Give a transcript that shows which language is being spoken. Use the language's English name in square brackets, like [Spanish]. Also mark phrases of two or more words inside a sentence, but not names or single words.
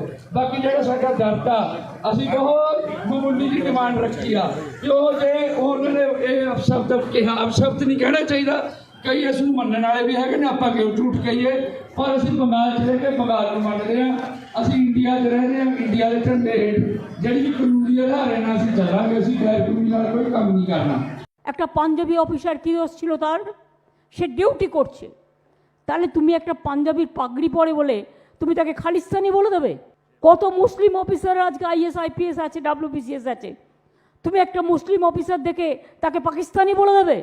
[Punjabi] ਬਾਕੀ ਜਿਹੜਾ ਸਾਡਾ ਦਰਦ ਆ, ਅਸੀਂ ਬਹੁਤ ਮਾਮੂਲੀ ਦੀ ਡਿਮਾਂਡ ਰੱਖੀ ਆ ਕਿ ਉਹ ਜੇ ਉਹਨਾਂ ਨੇ ਇਹ ਅਪਸ਼ਬਦ ਕਿਹਾ, ਅਪਸ਼ਬਦ ਨਹੀਂ ਕਹਿਣਾ ਚਾਹੀਦਾ, ਕਈ ਇਸ ਨੂੰ ਮੰਨਣ ਵਾਲੇ ਵੀ ਹੈਗੇ ਨੇ, ਆਪਾਂ ਕਿਉਂ ਝੂਠ ਕਹੀਏ। ਪਰ ਅਸੀਂ ਬੰਗਾਲ 'ਚ ਰਹਿ ਕੇ ਬੰਗਾਲ ਨੂੰ ਮੰਨਦੇ ਹਾਂ, ਅਸੀਂ ਇੰਡੀਆ 'ਚ ਰਹਿੰਦੇ ਹਾਂ, ਇੰਡੀਆ ਦੇ ਝੰਡੇ ਹੇਠ ਜਿਹੜੀ ਵੀ ਕਾਨੂੰਨੀ ਆਧਾਰੇ ਨਾਲ ਅਸੀਂ ਚੱਲਾਂਗੇ, ਅਸੀਂ ਗੈਰ ਕਾਨੂੰਨੀ ਨਾਲ ਕੋਈ ਕੰਮ ਨਹੀਂ করনা। [Bangla] একটা পাঞ্জাবি অফিসার কি দোষ ছিল তার? সে ডিউটি করছে। তাহলে তুমি একটা পাঞ্জাবির পাগড়ি পরে বলে তুমি তাকে খালিস্তানি বলে দেবে? কত মুসলিম অফিসার আজকে আইএস আইপিএস আছে, WBCS আছে, তুমি একটা মুসলিম অফিসার দেখে তাকে পাকিস্তানি বলে দেবে?